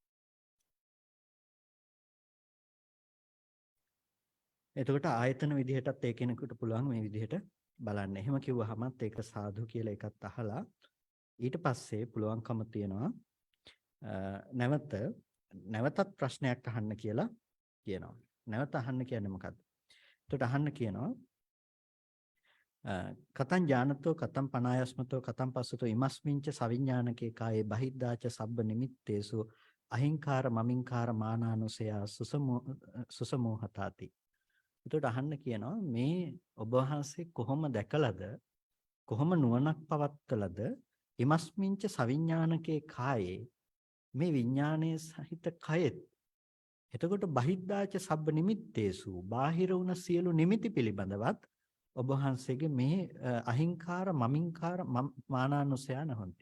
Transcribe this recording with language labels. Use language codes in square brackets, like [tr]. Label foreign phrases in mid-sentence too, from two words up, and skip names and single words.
[si] එතකොට ආයතන විදිහටත් ඒ කෙනෙකුට පුළුවන් මේ විදිහට බලන්න. එහෙම කිව්වහමත් ඒක සාදු කියලා එකත් අහලා ඊට පස්සේ පුළුවන්කම තියෙනවා නැවතත් ප්‍රශ්නයක් අහන්න කියලා කියනවා. නැවත අහන්න කියන්නේ මොකද්ද? එතකොට අහන්න කියනවා [pi] කතං ඥානතෝ කතං පනායස්මතෝ කතං පස්සතෝ ඉමස්මින්ච සවිඥානකේ කායේ බහිද්දාච සබ්බ නිමිත්තේසු අහිංකාර මමින්කාර මානානුසය සුසමෝහතාති. [si] එතකොට අහන්න කියනවා මේ ඔබ වහන්සේ කොහොම දැකලාද කොහොම නුවණක් පවත්කලද [pi] ඉමස්මින්ච සවිඥානකේ කායේ [si] මේ විඥානයේ සහිත කයෙත් එතකොට [pi] බහිද්දාච සබ්බ නිමිත්තේසු [si] බාහිර වුණ සියලු නිමිති පිළිබඳවත් ඔබ වහන්සේගේ මේ [pi] අහිංකාර මමින්කාර මානානුසය නහොන්ති.